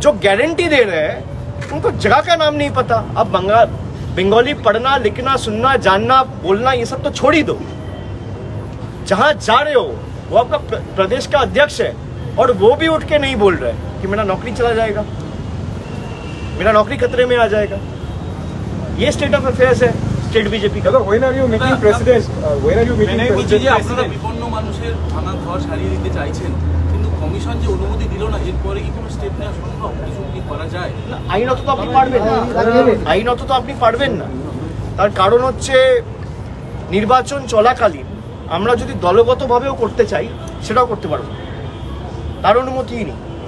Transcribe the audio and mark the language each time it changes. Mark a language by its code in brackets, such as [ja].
[hi] जो गारंटी दे रहे हैं उनको जगह का नाम नहीं पता। अब बंगाली पढ़ना, लिखना, सुनना, जानना, बोलना ये सब तो छोड़ ही दो। जहां जा रहे हो वो आपका प्रदेश का अध्यक्ष है, और वो भी उठ के नहीं बोल रहे कि मेरा नौकरी चला जाएगा, मेरा नौकरी खतरे में आ जाएगा। ये [en] state of affairs [hi] है स्टेट बीजेपी का। [en] when are you meeting president? When are you meeting president? [bn] আপনারা বিপন্ন মানুষের ভাঙা ঘর সারিয়ে দিতে চাইছেন, কিন্তু কমিশন যে অনুমতি দিল না, এরপরে কি কোনো স্টেপ নেওয়া সম্ভব? কিছু কি করা যায়? আইনত তো আপনি পারবেন না, আইনত তো আপনি পারবেন না। তার কারণ হচ্ছে নির্বাচন চলাকালীন আমরা যদি দলগতভাবেও করতে চাই সেটাও করতে পারবো না, তার অনুমতিই নেই।